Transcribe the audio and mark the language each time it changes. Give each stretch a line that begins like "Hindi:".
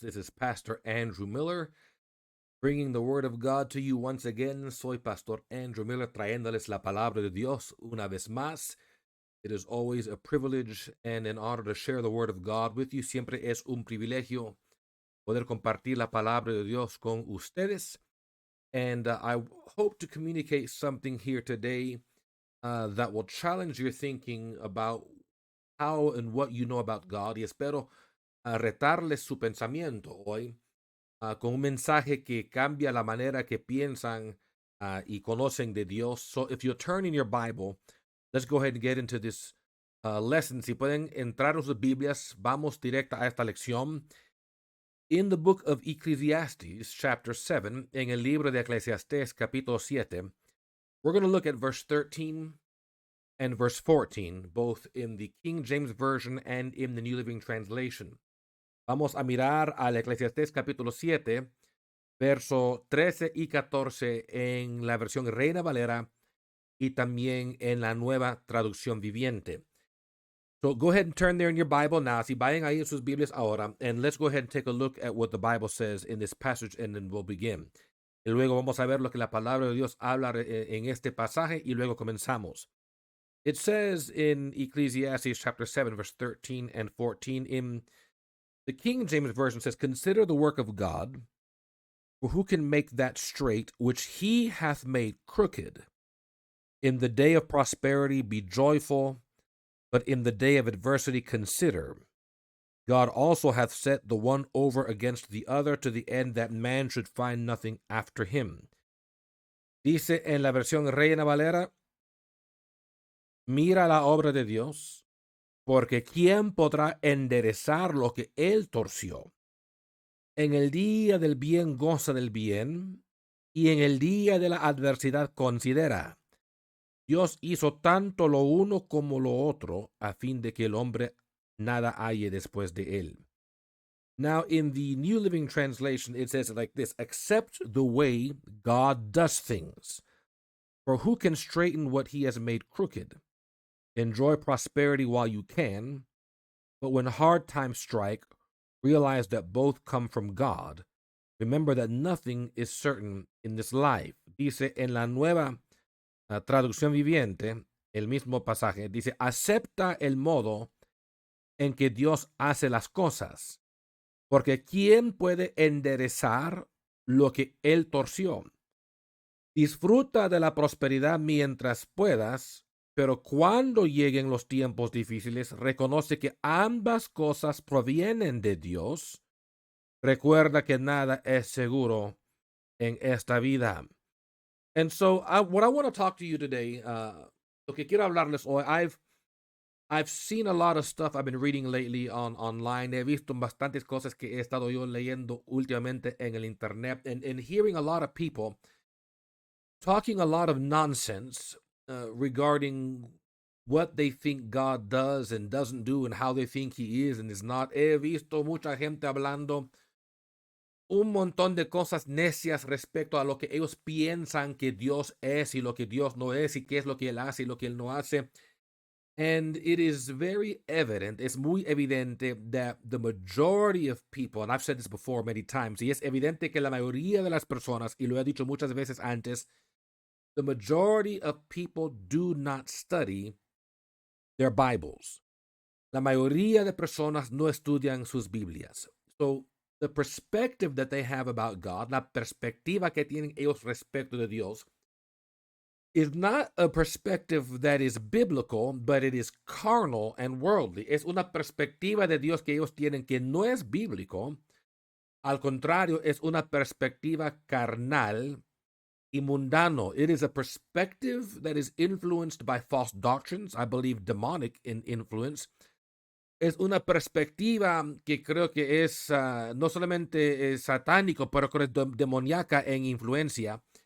English: This is Pastor Andrew Miller, bringing the Word of God to you once again.
Spanish: Soy Pastor Andrew Miller, trayéndoles la palabra de Dios una vez más.
English: It is always a privilege and an honor to share the Word of God with you.
Spanish: Siempre es un privilegio poder compartir la palabra de Dios con ustedes.
English: And I hope to communicate something here today that will challenge your thinking about how and what you know about God.
Spanish: Y espero retarles su pensamiento hoy con un mensaje que cambia la manera que piensan y conocen de Dios.
English: So if you turn in your Bible, let's go ahead and get into this lesson.
Spanish: Si pueden entrar en sus Biblias, vamos directa a esta lección.
English: In the book of Ecclesiastes, chapter 7,
Spanish: en el libro de Eclesiastés, capítulo 7,
English: we're going to look at verse 13 and verse 14, both in the King James Version and in the New Living Translation.
Spanish: Vamos a mirar al Eclesiastés capítulo 7, verso 13 y 14 en la versión Reina Valera y también en la nueva traducción viviente.
English: So go ahead and turn there in your Bible now.
Spanish: Si vayan ahí en sus Biblias ahora,
English: and let's go ahead and take a look at what the Bible says in this passage, and then we'll begin.
Spanish: Y luego vamos a ver lo que la palabra de Dios habla en este pasaje, y luego comenzamos.
English: It says in Ecclesiastes chapter 7, verse 13 and 14, in the King James Version says, "Consider the work of God, for who can make that straight which he hath made crooked? In the day of prosperity be joyful, but in the day of adversity consider. God also hath set the one over against the other, to the end that man should find nothing after him."
Spanish: Dice en la versión Reina Valera, mira la obra de Dios, porque ¿quién podrá enderezar lo que él torció? En el día del bien goza del bien, y en el día de la adversidad considera. Dios hizo tanto lo uno como lo otro, a fin de que el hombre nada halle después de él.
English: Now, in the New Living Translation, it says it like this: "Accept the way God does things, for who can straighten what he has made crooked? Enjoy prosperity while you can, but when hard times strike, realize that both come from God. Remember that nothing is certain in this life."
Spanish: Dice en la nueva traducción viviente, el mismo pasaje, dice: "Acepta el modo en que Dios hace las cosas, porque ¿quién puede enderezar lo que él torció? Disfruta de la prosperidad mientras puedas, pero cuando lleguen los tiempos difíciles, reconoce que ambas cosas provienen de Dios. Recuerda que nada es seguro en esta vida."
English: And so, what I want to talk to you today,
Spanish: lo que quiero hablarles hoy,
English: I've seen a lot of stuff I've been reading lately online.
Spanish: He visto bastantes cosas que he estado yo leyendo últimamente en el internet,
English: and hearing a lot of people talking a lot of nonsense regarding what they think God does and doesn't do, and how they think He is and is not.
Spanish: He visto mucha gente hablando un montón de cosas necias respecto a lo que ellos piensan que Dios es y lo que Dios no es, y qué es lo que Él hace y lo que Él no hace.
English: And it is very evident,
Spanish: es muy evidente,
English: that the majority of people, and I've said this before many times,
Spanish: y es evidente que la mayoría de las personas, y lo he dicho muchas veces antes,
English: the majority of people do not study their Bibles.
Spanish: La mayoría de personas no estudian sus Biblias.
English: So, the perspective that they have about God,
Spanish: la perspectiva que tienen ellos respecto de Dios,
English: is not a perspective that is biblical, but it is carnal and worldly.
Spanish: Es una perspectiva de Dios que ellos tienen que no es bíblico. Al contrario, es una perspectiva carnal y mundano.
English: It is a perspective that is influenced by false doctrines, I believe demonic in influence.
Spanish: Es una perspectiva que creo que es no solamente satánico, pero creo que es demoníaca en influencia.